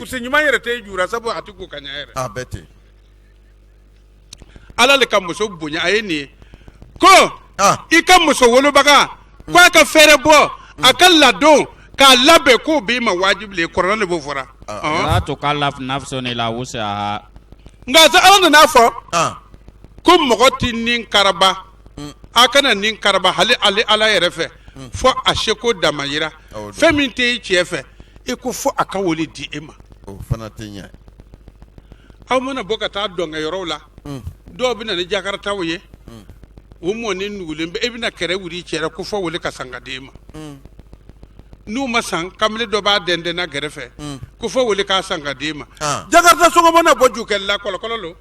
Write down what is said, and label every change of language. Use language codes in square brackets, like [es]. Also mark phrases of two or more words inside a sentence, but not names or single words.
[bm] kurusi ɲuman yɛrɛ tɛ jura sabu a tɛ ko ka ɲɛ yɛrɛ a bɛɛ ten ala le ka muso bonya a ye nin ye ko i ka muso wolobaga ko a ka fɛɛrɛ bɔ a ka ladon k'a labɛn k'o b'i ma wajibi le kɔrɔlen de b'o fɔra [ar] لا تكلف نفس إلا وسعها [bm] nka sa ala nan'a fɔ ko mɔgɔ tɛ nin karaba a kana nin karaba hali ala yɛrɛ fɛ fo a seko dama yira fɛn min tɛ i cɛ fɛ i ko fo a ka wele di e ma o fana tɛ ɲɛ aw mana bɔ ka taa dɔnkɛ yɔrɔw la dɔw bɛ na ni jakarataw ye o mɔni nugulen bɛ e bɛna kɛrɛ wuli cɛra ko fɔ wele ka san ka d'e ma n'u ma san kamalen dɔ b'a dɛndɛn na gɛrɛfɛ ko fɔ wele k'a san ka d'e ma jakarata sɔgɔma na bɔ jukɛli la kɔlɔkɔlɔ lo